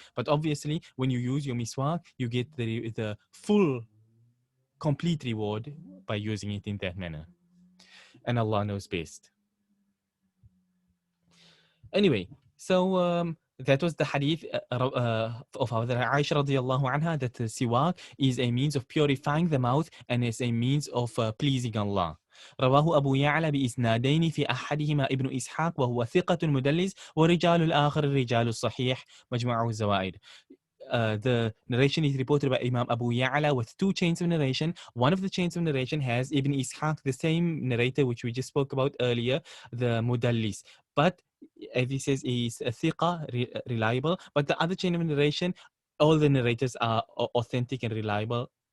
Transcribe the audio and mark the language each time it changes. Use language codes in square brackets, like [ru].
[en] But obviously, when you use your Miswaak, you get the full, complete reward by using it in that manner. And Allah knows best. Anyway, so that was the hadith of Aisha radiallahu anha, that siwak is a means of purifying the mouth and is a means of pleasing Allah. [ar] رواه أبو يعلى بإسنادين في أحدهما ابن إسحاق وهو ثقة مدلس ورجال الآخر رجال الصحيح مجموعه الزوائد. [en] The narration is reported by Imam Abu Ya'la with two chains of narration. One of the chains of narration has Ibn Ishaq, the same narrator which we just spoke about earlier, the Mudallis. But as he says, is a thiqa, reliable. But the other chain of narration, all the narrators are authentic and reliable.